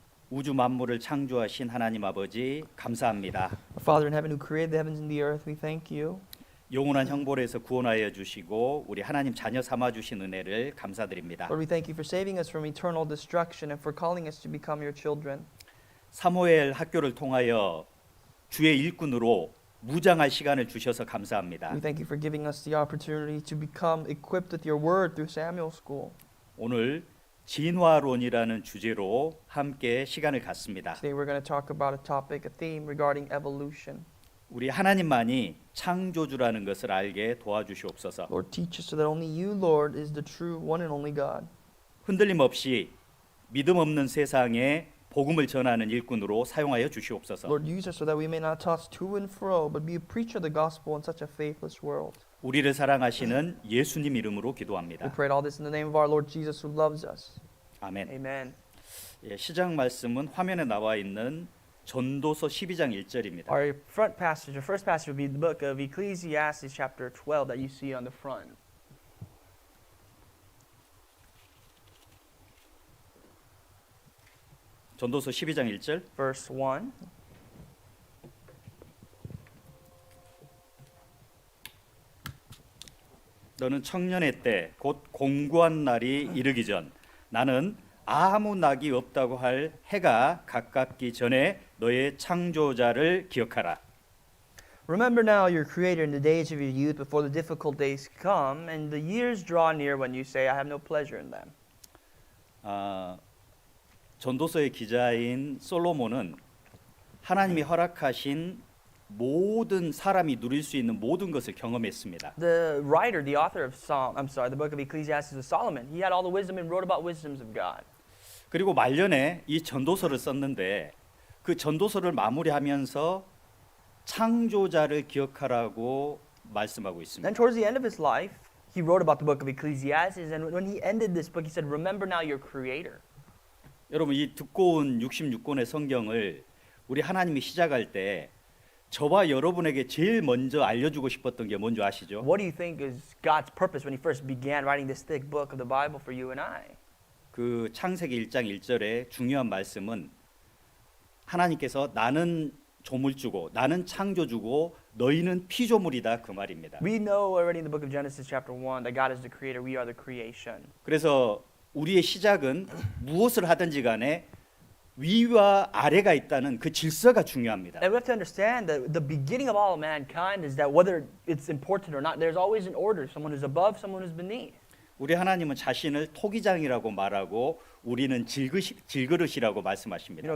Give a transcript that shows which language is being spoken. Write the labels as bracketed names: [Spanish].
[Korean] 우주 만물을 창조하신 하나님 아버지 감사합니다. [English] Our Father in heaven who created the heavens and the earth, we thank you. [Korean] 영원한 형벌에서 구원하여 주시고 우리 하나님 자녀 삼아 주신 은혜를 감사드립니다. [English] Lord, we thank you for saving us from eternal destruction and for calling us to become your children. [Korean] 사무엘 학교를 통하여 주의 일꾼으로 무장할 시간을 주셔서 감사합니다. [English] We thank you for giving us the opportunity to become equipped with your word through Samuel School. [Korean] 오늘 진화론이라는 주제로 함께 시간을 갖습니다. [English] Today we're going to talk about a topic, a theme regarding evolution. [Korean] 우리 하나님만이 창조주라는 것을 알게 도와주시옵소서. [English] Lord, teach us so that only you, Lord, is the true one and only God. [Korean] 흔들림 없이 믿음 없는 세상에 복음을 전하는 일꾼으로 사용하여 주시옵소서. [English] Lord, use us so that we may not toss to and fro, but be a preacher of the gospel in such a faithless world. [Korean] 우리를 사랑하시는 예수님 이름으로 [English] We [Korean] 기도합니다. [English] pray all this in the name of our Lord Jesus who loves us. [Korean] 아멘. [English] Amen. [Korean] 예, 시작 말씀은 화면에 나와 있는 전도서 12장 1절입니다. [English] Our front passage, our first passage will be the book of Ecclesiastes chapter 12 that you see on the front. [Korean] 전도서 12장 1절. [English] Verse 1. [Korean] 너는 청년의 때 곧 공고한 날이 이르기 전 나는 아무 낙이 없다고 할 해가 가깝기 전에 너의 창조자를 기억하라. [English] Remember now your Creator in the days of your youth before the difficult days come and the years draw near when you say, I have no pleasure in them. [Korean] 전도서의 기자인 솔로몬은 하나님이 허락하신 모든 사람이 누릴 수 있는 모든 것을 경험했습니다. [English] The writer, the author of the book of Ecclesiastes was Solomon. He had all the wisdom and wrote about wisdoms of God. [Korean] 그리고 말년에 이 전도서를 썼는데 그 전도서를 마무리하면서 창조자를 기억하라고 말씀하고 있습니다. [English] Then towards the end of his life, he wrote about the book of Ecclesiastes, and when he ended this book, he said, remember now your Creator. [Korean] 여러분 이 두꺼운 66권의 성경을 우리 하나님이 시작할 때 저와 여러분에게 제일 먼저 알려주고 싶었던 게 뭔지 아시죠? [English] What do you think is God's purpose when he first began writing this thick book of the Bible for you and I? [Korean] 그 창세기 1장 1절의 중요한 말씀은 하나님께서 나는 조물주고 나는 창조주고 너희는 피조물이다 그 말입니다. [English] We know already in the book of Genesis chapter 1 that God is the creator, we are the creation. [Korean] 그래서 우리의 시작은 무엇을 하든지 간에 위와 아래가 있다는 그 질서가 중요합니다. [English] And we have to understand that the beginning of all of mankind is that whether it's important or not, there's always an order. Someone who's above, someone who's beneath. [Korean] 우리 하나님은 자신을 토기장이라고 말하고 우리는 질그릇이라고 말씀하십니다.